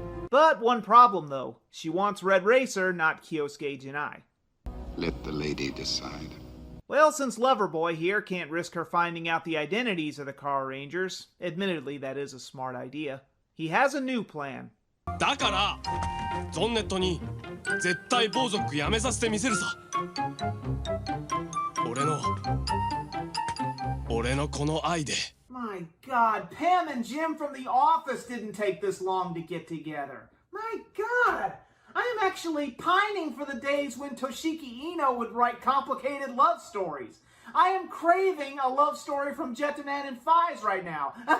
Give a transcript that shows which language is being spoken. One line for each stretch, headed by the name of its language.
English: But one problem though. She wants Red Racer, not Kyosuke Jinai. Let the lady decide. Well, since Loverboy here can't risk her finding out the identities of the Carrangers, admittedly that is a smart idea, he has a new plan.
Japanese: だからゾンネットに絶対暴族やめさせてみせるさ俺のこの愛で
English: My God, Pam and Jim from the office didn't take this long to get together. My God, I am actually pining for the days when Toshiki Ino would write complicated love stories. I am craving a love story from Jetanan and Fies right now.